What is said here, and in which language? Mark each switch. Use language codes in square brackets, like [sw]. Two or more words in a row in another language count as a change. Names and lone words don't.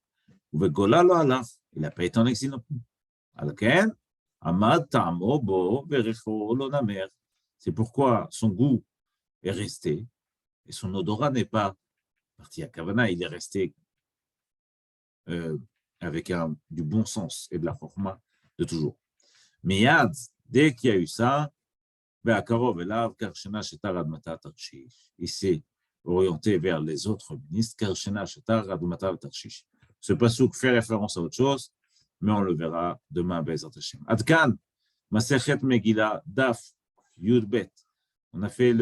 [fr] Il n'a pas été en exil non plus. C'est pourquoi son goût est resté et son odorat n'est pas parti à Kavana, il est resté avec du bon sens et de la forma de toujours. Mais dès qu'il y a eu ça, [he] והקרוב אליו, קרשנה שתר אדמתה תרשיש. [fr] Il s'est orienté vers les autres ministres, [he] קרשנה שתר אדמתה תרשיש. [fr] Ce pasuk fait référence à autre chose, mais on le verra demain, [he] בעזרת השם. עד כאן, מסכת מגילה, דף י"ב. [fr] On a fait le